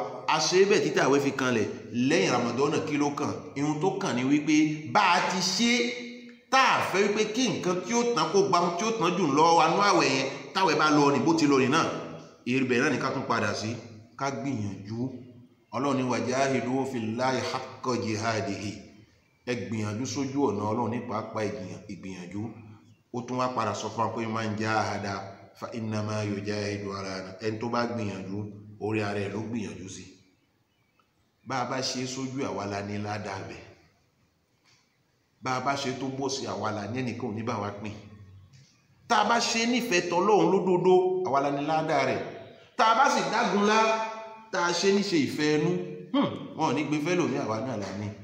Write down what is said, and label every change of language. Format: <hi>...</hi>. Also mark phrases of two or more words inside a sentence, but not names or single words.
<yo>A ṣe bẹ́ẹ̀ títí àwẹ̀ fi kanlẹ̀. Lẹ́yìn Ramadana kí ló kàn? Ihun tó kàn ní wípé bá a ti ṣe tá a fẹ́ wípé kí nǹkan tí ó tán kó gba ohun tí ó tán jù lọ́wọ́ wa nú àwẹ̀ yẹn táwẹ̀ bá lọ ní bó ti lọ ní náà ìrìbẹ̀ náà ni ká tún padà sí ká gbìyànjú.</yo> <ar>Ọlọ́run ní وجاهدوا في الله حق جهاده.</ar> <yo>Ẹ gbìyànjú sójú ọ̀nà Ọlọ́run ní pàápàá ìgbìyànjú. Ó tún wá padà sọ fún wa pé</yo> <ar>من جاهد فإنما يجاهد على نفسه.</ar> <yo>Ẹni tó bá gbìyànjú orí ara ẹ̀ ló gbìyànjú sí. Bá a bá ṣe sójú àwa la ní ládàá bẹ̀. Bá a bá ṣe tó bọ́ sí àwa la ní ẹnìkan ò ní bá wa pín. Tá a bá ṣe nífẹ̀ẹ́ tọ́lọ́run lódodo àwa la ní ládàá rẹ̀. Tá a bá sì dágunlá tá a ṣe níṣe ìfẹ́ ẹnu wọn ò ní gbé fẹ́lò ní àwa náà la ní.</yo>